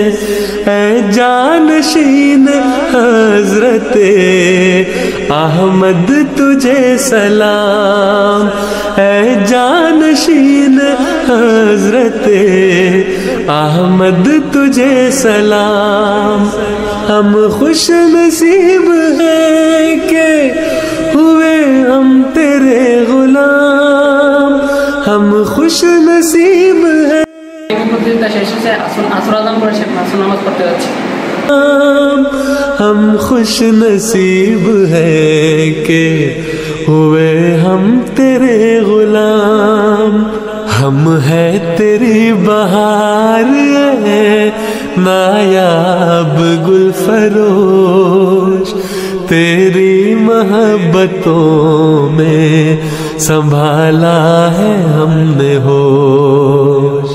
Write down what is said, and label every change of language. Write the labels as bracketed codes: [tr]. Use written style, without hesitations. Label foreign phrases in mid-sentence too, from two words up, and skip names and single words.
[ur] اے جانشین حضرت احمد تجھے سلام، اے جانشین حضرت احمد تجھے سلام۔ ہم خوش نصیب ہیں کہ ہوئے ہم تیرے غلام، ہم خوش نصیب ہیں۔ [bn] প্রতিযোগিতা শেষ হচ্ছে, আসর আজান করে শেখ আসর নামাজ পড়তে যাচ্ছি। [ur] ہم خوش نصیب ہے کہ ہوئے ہم تیرے غلام، ہم ہے تیری بہار ہے نایاب گل فروش، تیری محبتوں میں سنبھالا ہے ہم نے ہوش۔